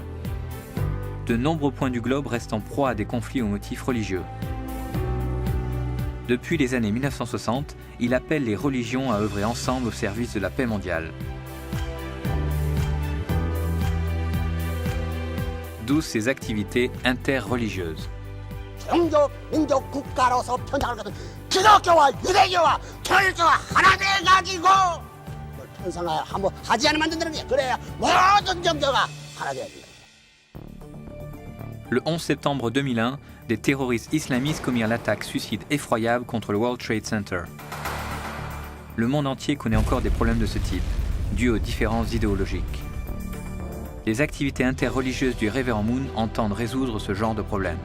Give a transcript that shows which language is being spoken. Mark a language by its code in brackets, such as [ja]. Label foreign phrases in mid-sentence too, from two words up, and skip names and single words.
[fr] De nombreux points du globe restent en proie à des conflits aux motifs religieux. Depuis les années 1960, il appelle les religions à œuvrer ensemble au service de la paix mondiale. D'où ses activités interreligieuses. [ko] 종교, 민족, 국가로서 편향을 가진 기독교와 유대교와 철교가 하나 돼가지고 편성을 한번 하지 않으면 안 된다는 게 그래야 모든 종교가 하나 돼야 된다. [fr] Le 11 septembre 2001, des terroristes islamistes commirent l'attaque suicide effroyable contre le World Trade Center. Le monde entier connaît encore des problèmes de ce type, dus aux différences idéologiques. Les activités interreligieuses du révérend Moon entendent résoudre ce genre de problème.